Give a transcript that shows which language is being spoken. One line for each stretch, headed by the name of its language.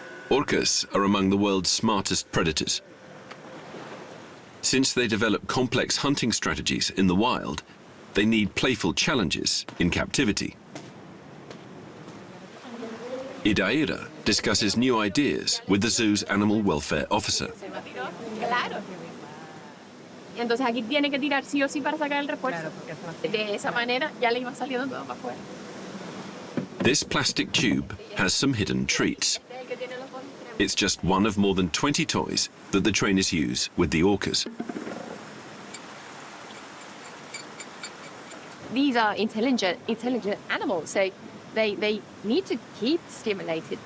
English: Orcas are among the world's smartest predators. Since they develop complex hunting strategies in the wild, they need playful challenges in captivity. Idaira discusses new ideas with the zoo's animal welfare officer.
Spanish: Claro. Entonces aquí tiene que tirar sí o sí para sacar el refuerzo. De esa manera ya le iba saliendo todo para afuera.
English: This plastic tube has some hidden treats. It's just one of more than 20 toys that the trainers use with the orcas. These are intelligent animals, so they need to keep stimulated.